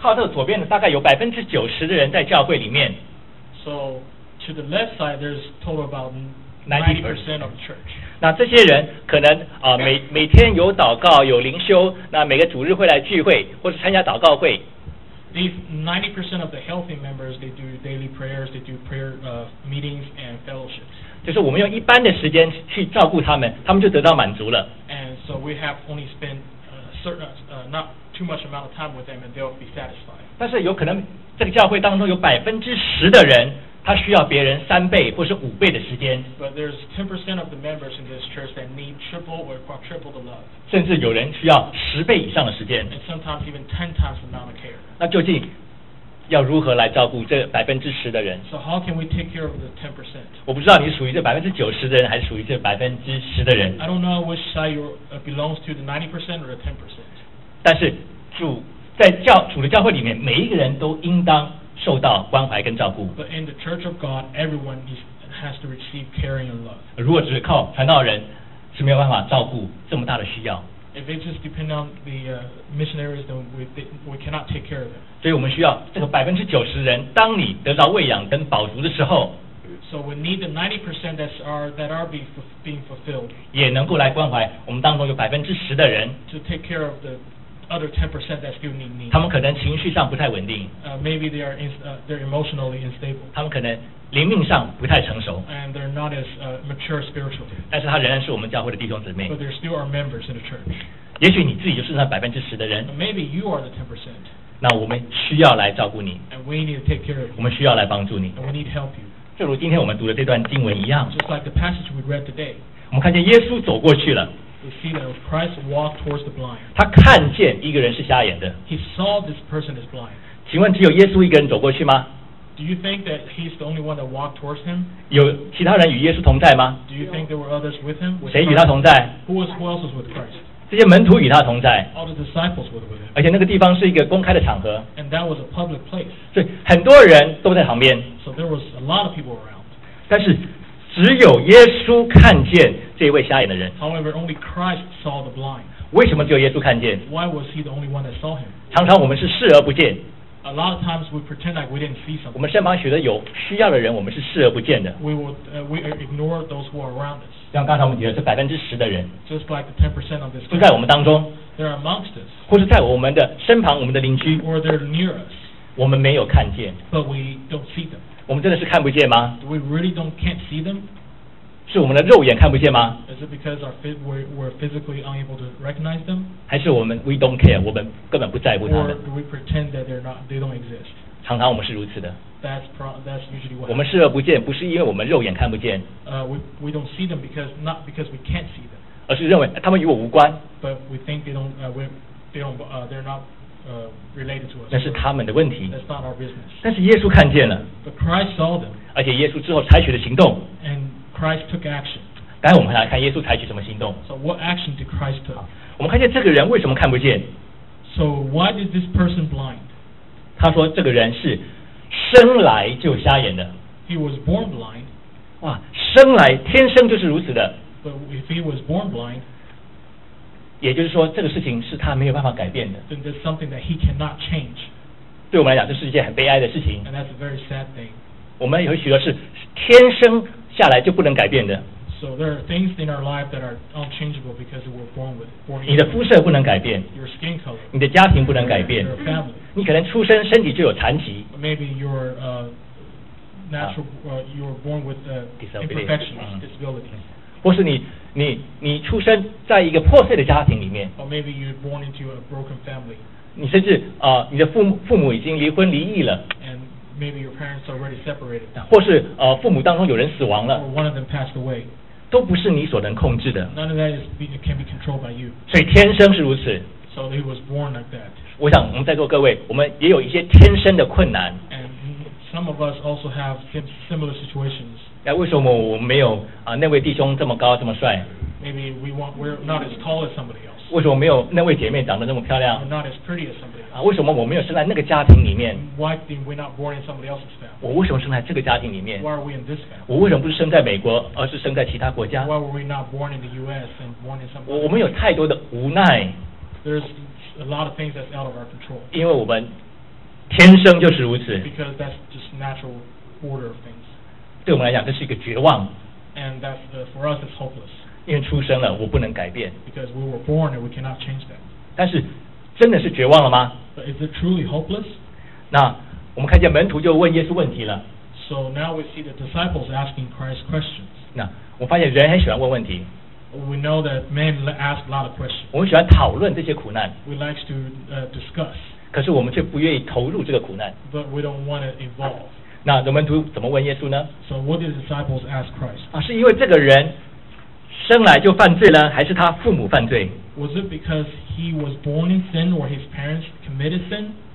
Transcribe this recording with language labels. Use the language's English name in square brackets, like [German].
[Chinese] 靠这个左边的，大概有90%的人在教会里面。 [English] So. To the left side, there's total about 90% of the church. [Chinese] 那这些人可能每天有祷告有灵修，那每个主日会来聚会或是参加祷告会。 [English] These 90% of the healthy members, they do daily prayers, they do prayer meetings and fellowships. [Chinese] 就是我们用一般的时间去照顾他们，他们就得到满足了。 [English] And so we have only spent not too much amount of time with them, and they'll be satisfied. [Chinese] 但是有可能这个教会当中有10%的人。他需要别人3倍或是5倍的时间。 [English] But there's 10% of the members in this church that need triple or quadruple the love. [Chinese] 甚至有人需要10倍以上的时间。 [English] And sometimes even 10 times the amount of care. [Chinese] 那究竟要如何来照顾这10%的人 [English] ？So how can we take care of the 10%? [Chinese] 我不知道你属于这90%的人，还是属于这10%的人。 [English] I don't know which side you belongs to, the 90% or the 10%. [Chinese] 但是主的教会里面，每一个人都应当。受到关怀跟照顾。 [English] But in the Church of God, everyone has to receive caring and love. [Chinese] 如果只靠传道人是没有办法照顾这么大的需要。 [English] If it just depends on the missionaries, then we cannot take care of them. [Chinese] 所以我们需要这个百分之九十人，当你得到喂养跟饱足的时候。 [English] So we need the 90% that are being fulfilled. [Chinese] 也能够来关怀我们当中有百分之十的人。 [English] To take care of the other 10% that still need me. [Chinese] 他们可能情绪上不太稳定。 [English] Maybe they are they're emotionally unstable. [Chinese] 他们可能灵命上不太成熟。 [English] And they're not as mature spiritually. [Chinese] 但是他仍然是我们教会的弟兄姊妹。 [English] But they're still our members in the church. [Chinese] 也许你自己就是那百分之十的人。 [English] Maybe you are the 10%. [Chinese] 那我们需要来照顾你。 [English] And we need to take care of you. [Chinese] 我们需要来帮助你。 [English] And we need help you. [Chinese] 就如今天我们读的这段经文一样 [English] Just like the passage we read today, [Chinese] 我们看见耶稣走过去了 [English] We see that Christ walked towards the blind. [Chinese] 他看见一个人是瞎眼的 [English] He saw this person is blind. [Chinese] 请问只有耶稣一个人走过去吗 [English] Do you think that he's the only one that walked towards him? [Chinese] 有其他人与耶稣同在吗 [English] Do you think there were others with him? [Chinese] 谁与他同在 [English] who else was with Christ? [Chinese] 这些门徒与他同在 [English] All the disciples were with him. [Chinese] 而且那个地方是一个公开的场合 [English] And that was a public place. [Chinese] 所以很多人都在旁边 [English] So there was a lot of people around. [Chinese] 但是只有耶稣看见这位瞎眼的人。 [English] However, only Christ saw the blind. [Chinese] 为什么只有耶稣看见 [English] ？Why was he the only one that saw him? [Chinese] 常常我们是视而不见。 [English] A lot of times we pretend like we didn't see something. [Chinese] 我们身旁许多有需要的人，我们是视而不见的。 [English] We ignore those who are around us. [Chinese] 像刚才我们提的是百分之十的人 [English] ，just like the 10% of this. [Chinese] 就在我们当中 [English] ，they're amongst us. [Chinese] 或是在我们的身旁，我们的邻居 [English] ，or they're near us. [Chinese] 我们没有看见 [English] ，but we don't see them. [Chinese] 我们真的是看不见吗 [English] Do we really don't can't see them? [Chinese] 是我们的肉眼看不见吗 [English] Is it because we're physically unable to recognize them? [Chinese] 还是我们 [English] we don't care, [Chinese] 我们根本不在乎他们 [English] Or do we pretend that they don't exist? [Chinese] 常常我们是如此的 [English] That's usually what happens. [Chinese] 我们视而不见不是因为我们肉眼看不见 [English] We don't see them not because we can't see them. [Chinese] 而是认为他们与我无关 [English] But we think they're not related to us. [Chinese] 那是他们的问题。 [English] That's not our business. [Chinese] 但是耶稣看见了。 [English] But Christ saw them. [Chinese] 而且耶稣之后采取了行动。 [English] And Christ took action. [Chinese] 刚才我们来看耶稣采取什么行动。 [English] So what action did Christ take? [Chinese] 我们看见这个人为什么看不见。 [English] So why did this person blind? [Chinese] 他说这个人是生来就瞎眼的。 [English] He was born blind. [Chinese] 哇，生来天生就是如此的。 [English] But if he was born blind, [Chinese] 也就是说这个事情是他没有办法改变的 [English] Then there's something that he cannot change. [Chinese] 对我们来讲这是一件很悲哀的事情 [English] And that's a very sad thing. [Chinese] 我们有许多是天生下来就不能改变的 [English] So there are things in our life that are unchangeable because we were born with it. [Chinese] 你的肤色不能改变 [English] Your skin color. [Chinese] 你的家庭不能改变 [English] Your family. [Chinese] 你可能出生身体就有残疾 [English] Maybe you're you're born with imperfections, disability. [Chinese] 或是你出生在一个破碎的家庭里面 [English] Or maybe you're born into a broken family [Chinese] 你甚至你的父母已经离婚离异了 [English] And maybe your parents already separated [Chinese] 或是父母当中有人死亡了 [English] Or one of them passed away [Chinese] 都不是你所能控制的 [English] None of that can be controlled by you [Chinese] 所以天生是如此 [English] So he was born like that [Chinese] 我想我们在座各位我们也有一些天生的困难 [English] And some of us also have similar situations [Chinese] 为什么我没有那位弟兄这么高这么帅 [English] Maybe we're not as tall as somebody else [Chinese] 为什么没有那位姐妹长得那么漂亮 [English] We're not as pretty as somebody else [Chinese] 为什么我没有生在那个家庭里面 [English] Why did we not born in somebody else's family [Chinese] 我为什么生在这个家庭里面 [English] Why are we in this family [Chinese] 我为什么不是生在美国而是生在其他国家 [English] Why were we not born in the US and born in somebody else [Chinese] 我们有太多的无奈 [English] There's a lot of things that's out of our control [Chinese] 因为我们天生就是如此 [English] Because that's just natural order of things [Chinese] 对我们来讲，这是一个绝望。 [English] And that's for us, it's hopeless. [Chinese] 因为出生了，我不能改变。 [English] Because we were born and we cannot change that. [Chinese] 但是，真的是绝望了吗 [English] ？But is it truly hopeless? [Chinese] 那我们看见门徒就问耶稣问题了。 [English] So now we see the disciples asking Christ questions. [Chinese] 那我发现人很喜欢问问题。 [English] We know that men ask a lot of questions. [Chinese] 我们喜欢讨论这些苦难。 [English] We like to discuss. [Chinese] 可是我们却不愿意投入这个苦难。 [English] But we don't want to involve. [Chinese] 那门徒怎么问耶稣呢 [English] ？So what did the disciples ask Christ？ [Chinese] 啊，是因为这个人生来就犯罪了，还是他父母犯罪 [English] ？Was it because he was born in sin or his parents committed sin？